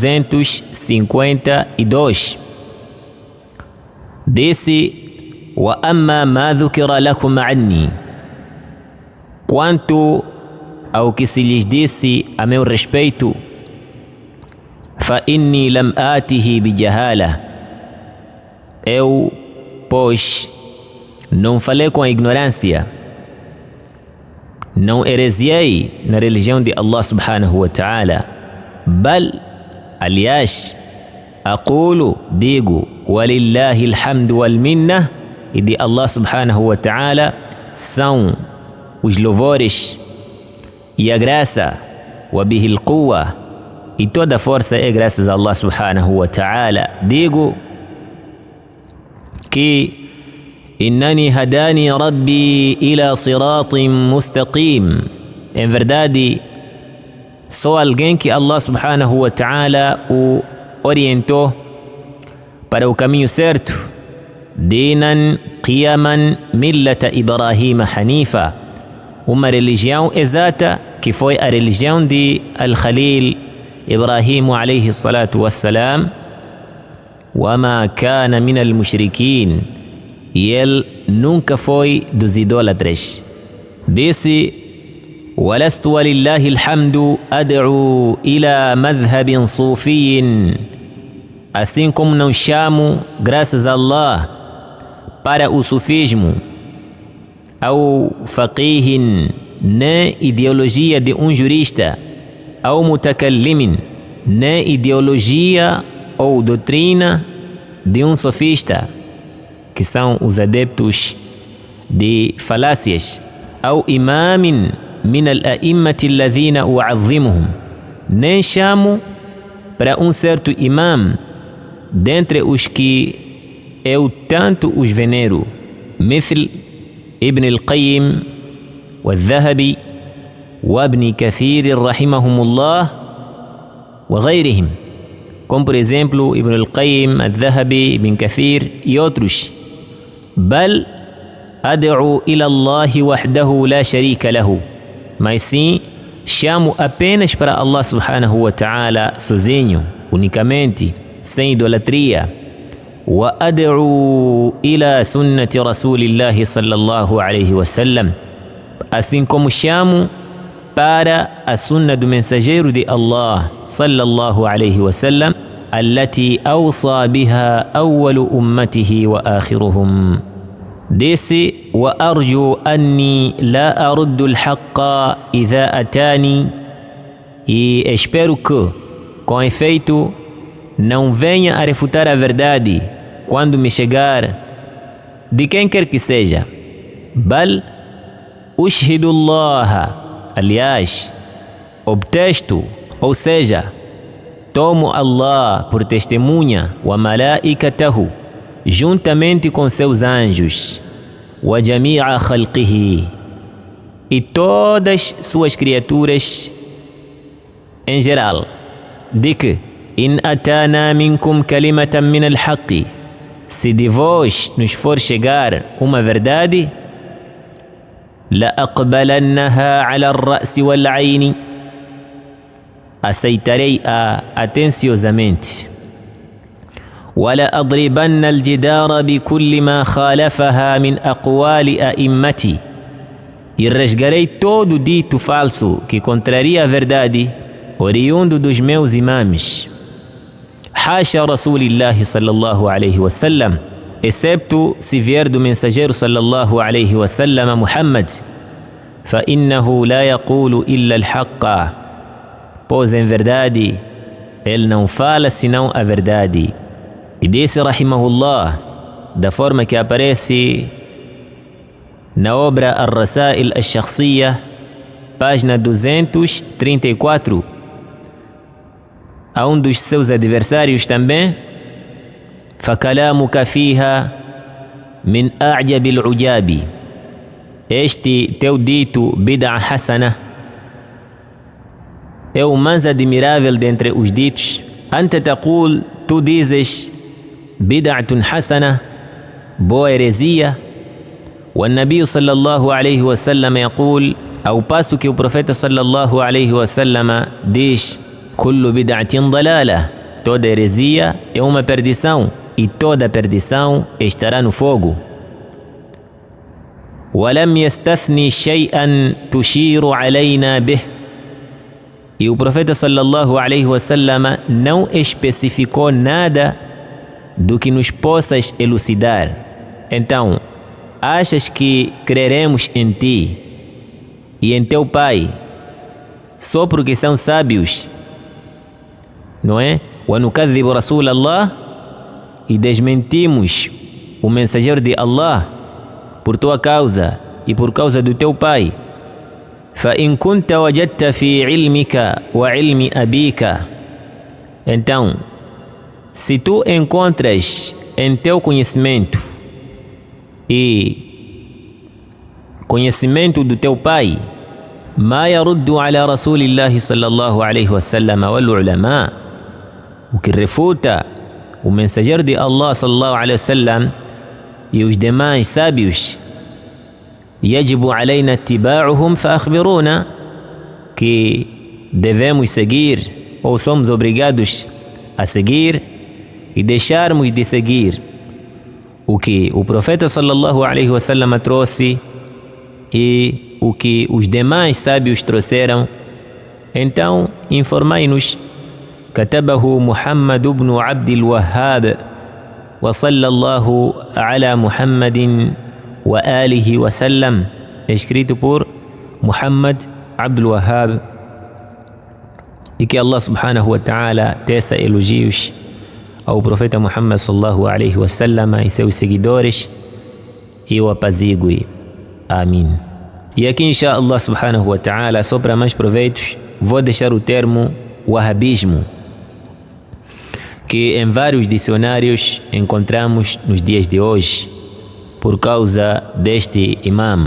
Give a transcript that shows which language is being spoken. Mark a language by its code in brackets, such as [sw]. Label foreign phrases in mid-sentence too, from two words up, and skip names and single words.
[pt] 252, disse: [ar] "وأما ما ذكر لكم أني", [pt] quanto ao que se lhes disse a meu respeito, [ar] فإني لم آته بجهالة, [pt] eu, pois, não falei com a ignorância, não heresiei na religião de Allah [ar] سبحانه وتعالى, [pt] bal, aliás, aqulo, digo, [ar] ولله الحمد والمنة, [pt] e de Allah [ar] سبحانه وتعالى [pt] são os louvores e a graça, [ar] وبه القوة, [pt] e toda força é graças a Allah [ar] سبحانه وتعالى. [pt] Digo que [ar] إنني هداني ربي إلى صراط مستقيم, [pt] em verdade sou alguém que Allah [ar] سبحانه وتعالى [pt] o orientou para o caminho certo, [ar] دينا قيما ملة إبراهيم حنيفا, [pt] uma religião exata que foi a religião de Al-Khalil Ibrahim [ar] عليه الصلاة والسلام, وما كان من المشركين, [pt] e ele nunca foi dos idólatras. Disse: [ar] ولست ولله الحمد أدعو إلى مذهب صوفي, [pt] assim como não chamo, graças a Allah, para o sufismo, ao faqihin, na ideologia de um jurista, ao mutakallimin, na ideologia ou doutrina de um sofista, que são os adeptos de falácias, ao [ar] إمام من الأئمة الذين أعظمهم, [pt] nem chamo para um certo imam dentre os que eu tanto os venero, [ar] مثل ابن القيم والذهبي وابن كثير رحمهم الله وغيرهم, [pt] como por exemplo Ibn al-Qayyim, al-Dhahabi, Ibn Kathir e outros. [ar] بل أدعو إلى الله وحده لا شريك له, [pt] mas sim chamo apenas para Allah [ar] سبحانه وتعالى [pt] sozinho, unicamente, sem idolatria. [ar] وأدعو إلى سنة رسول الله صلى الله عليه وسلم, [pt] assim como chamo para a sunna do mensageiro de Allah [ar] صلى الله عليه وسلم, التي أوصى بها أول أمته وآخرهم. Disse: وأرجو أني لا أرد الحق إذا أتاني, [pt] e espero que, com efeito, não venha a refutar a verdade quando me chegar, de quem quer que seja. [ar] بل أشهد الله, [pt] aliás, obtesto, ou seja, tomo Allah por testemunha, [ar] وملائكته, [pt] juntamente com seus anjos, [ar] وجميع خلقه, [pt] e todas suas criaturas em geral, de que [ar] إن أتانا منكم كلمة من الحق, [pt] se de vós nos for chegar uma verdade, [ar] لأقبلنها على الرأس والعين, [pt] aceitarei-a atenciosamente. [ar] ولأضربن الجدار بكل ما خالفها من أقوال أئمتي, [pt] e rasgarei todo dito falso que contraria a verdade, oriundo dos meus imames. [ar] حاشا رسول الله صلى الله عليه وسلم, [pt] excepto se vier do mensageiro [ar] صلى الله عليه وسلم [pt] Muhammad, [ar] فإنه لا يقول إلا الحق, [pt] pois em verdade ele não fala senão a verdade. E disse rahimahullah: da forma que aparece na obra Ar-Rasail Ash-Shakhsiyya, página 234, a um dos seus adversários também: [ar] فَكَلَامُكَ فِيهَا مِنْ أَعْجَبِ الْعُجَابِ. [pt] Este teu dito [ar] بدعة حسنة [pt] é o mais admirável dentre os ditos. [ar] أنت تقول, [pt] tu dizes, [ar] بدعة حسنة, [pt] boa heresia. [ar] O نبي صلى الله عليه وسلم يقول, [pt] ao passo que o profeta [ar] صلى الله عليه وسلم [pt] diz, [ar] كل بدعة ضلالة, [pt] toda heresia é uma perdição e toda perdição estará no fogo. [ar] ولم يستثني شيئا تشير علينا به. [pt] E o profeta [ar] صلى الله عليه وسلم [pt] não especificou nada do que nos possas elucidar. Então, achas que creremos em ti e em teu pai só porque são sábios, não é? [ar] وَنُكَذِّبُ رَسُولَ اللَّهِ, [pt] e desmentimos o mensageiro de Allah por tua causa e por causa do teu pai. [ar] فَإِن كُنْتَ وَجَدْتَ فِي عِلْمِكَ وَعِلْمِ أَبِيكَ. [pt] Então, se tu encontras em teu conhecimento e conhecimento do teu pai, [ar] مَا يَرُدُّ عَلَى رَسُولِ اللَّهِ صلى الله عليه وسلم وَالْعُلَمَاء, [pt] o que refuta o mensageiro de Allah [ar] صلى الله عليه وسلم [pt] e os demais sábios, [ar] يجب علينا اتباعهم فأخبرونا, [pt] que devemos seguir ou somos obrigados a seguir e deixarmos de seguir o que o profeta [ar] صلى الله عليه وسلم [pt] trouxe e o que os demais sábios trouxeram. Então informai-nos. [ar] كتبه محمد بن عبد الوهاب وصلى الله على محمد وآله وسلم. [pt] Escrito por Muhammad Abdul Wahhab, e que Allah [ar] سبحانه وتعالى [pt] teça elogios ao profeta Muhammad [ar] صلى الله عليه وسلم [pt] e seus seguidores e o apazigue. Amém. E aqui, [ar] إن شاء الله سبحانه وتعالى, [pt] só para mais proveitos, vou deixar o termo wahhabismo, que em vários dicionários encontramos nos dias de hoje, por causa deste imam.